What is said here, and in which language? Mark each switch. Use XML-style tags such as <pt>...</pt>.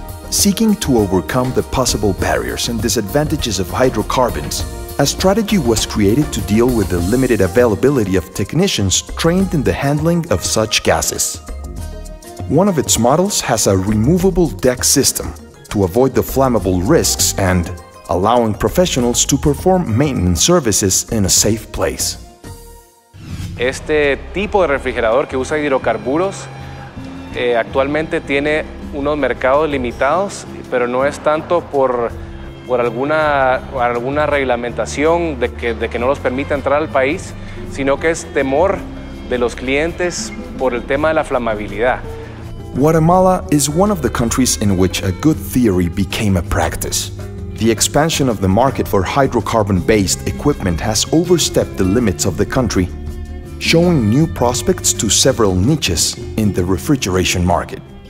<en>Seeking to overcome the possible barriers and disadvantages of hydrocarbons, a strategy was created to deal with the limited availability of technicians trained in the handling of such gases. One of its models has a removable deck system to avoid the flammable risks and allowing professionals to perform maintenance services in a safe place.</en> <es>Este tipo de refrigerador que usa hidrocarburos actualmente tiene unos mercados limitados, pero no es tanto por alguna reglamentación de que no los permita entrar al país, sino que es temor de los clientes por el tema de la flamabilidad.</es> <en>Guatemala is one of the countries in which a good theory became a practice. The expansion of the market for hydrocarbon-based equipment has overstepped the limits of the country, showing new prospects to several niches in the refrigeration market.</en>